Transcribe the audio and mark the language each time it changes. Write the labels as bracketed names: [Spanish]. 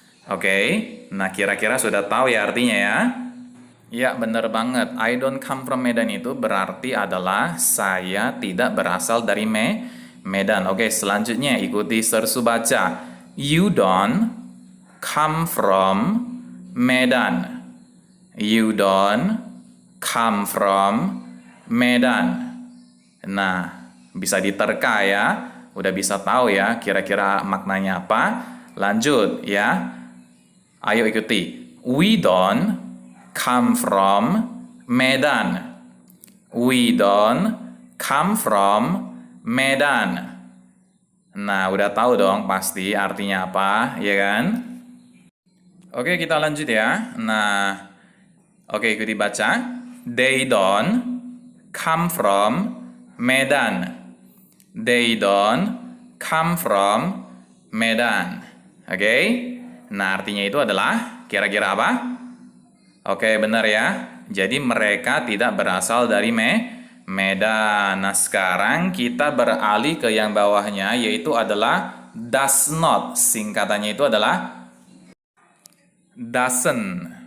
[Indonesian] Oke, nah kira-kira sudah tahu ya artinya ya? Ya, benar banget. [English] I don't come from Medan [Indonesian] itu berarti adalah saya tidak berasal dari Medan. Oke, selanjutnya ikuti Sersu baca. [English] You don't come from Medan. You don't come from Medan. [Indonesian] Nah, bisa diterka ya. Udah bisa tahu ya kira-kira maknanya apa. Lanjut ya. Ayo ikuti. [English] We don't come from Medan. We don't come from Medan. [Indonesian] Nah, udah tahu dong pasti artinya apa, ya kan? Oke, kita lanjut ya. Nah, oke, ikuti baca. [English] They don't come from Medan. They don't come from Medan. Oke? [Indonesian] Nah, artinya itu adalah kira-kira apa? Oke, benar ya. Jadi mereka tidak berasal dari Medan. Nah, sekarang kita beralih ke yang bawahnya, yaitu adalah does not. Singkatannya itu adalah doesn't.